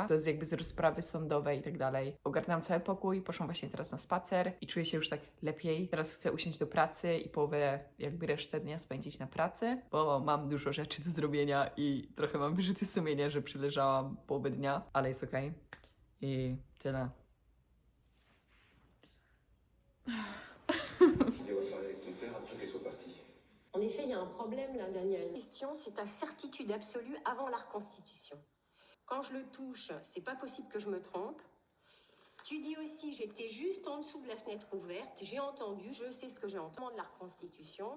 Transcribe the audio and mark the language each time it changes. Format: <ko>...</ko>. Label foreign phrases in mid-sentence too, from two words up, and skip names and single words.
<pl>To jest jakby z rozprawy sądowej i tak dalej. Ogarnęłam cały pokój, poszłam właśnie teraz na spacer i czuję się już tak lepiej. Teraz chcę usiąść do pracy i połowę jakby resztę dnia spędzić na pracy, bo mam dużo rzeczy do zrobienia i trochę mam wyrzuty sumienia, że przeleżałam połowę dnia, ale jest okej. I tyle.</pl> <fr>En effet, il y a un problème là, Daniel. La question, c'est ta certitude absolue avant la reconstitution. Quand je le touche, c'est pas possible que je me trompe. Tu dis aussi, j'étais juste en dessous de la fenêtre ouverte, j'ai entendu, je sais ce que j'ai entendu de la reconstitution.</fr>